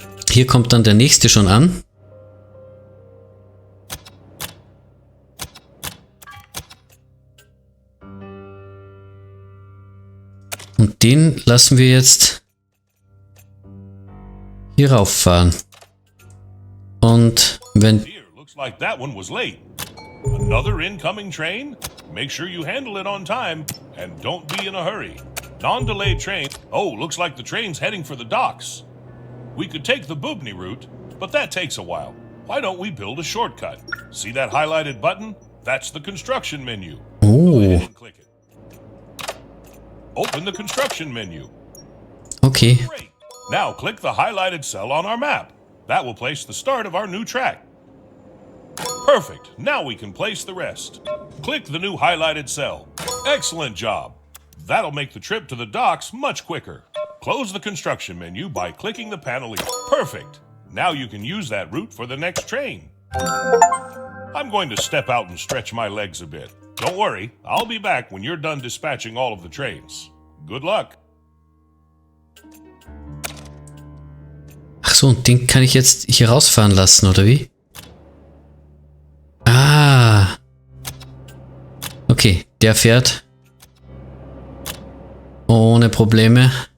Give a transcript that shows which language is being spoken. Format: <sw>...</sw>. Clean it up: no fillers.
<de>Hier kommt dann der nächste schon an. Und den lassen wir jetzt hier rauffahren. Und wenn...</de> <en>Here, looks like that one was late. Another incoming train? Make sure you handle it on time and don't be in a hurry. Non-delayed train. Oh, looks like the train's heading for the docks. We could take the Bubny route, but that takes a while. Why don't we build a shortcut? See that highlighted button? That's the construction menu. Go ahead and click it. Open the construction menu. Okay. Great. Now click the highlighted cell on our map. That will place the start of our new track. Perfect. Now we can place the rest. Click the new highlighted cell. Excellent job. That'll make the trip to the docks much quicker. Close the construction menu by clicking the panel E. Perfect. Now you can use that route for the next train. I'm going to step out and stretch my legs a bit. Don't worry, I'll be back when you're done dispatching all of the trains. Good luck.</en> <de>Ach so, und den kann ich jetzt hier rausfahren lassen, oder wie? Ah. Okay, der fährt ohne Probleme.</de>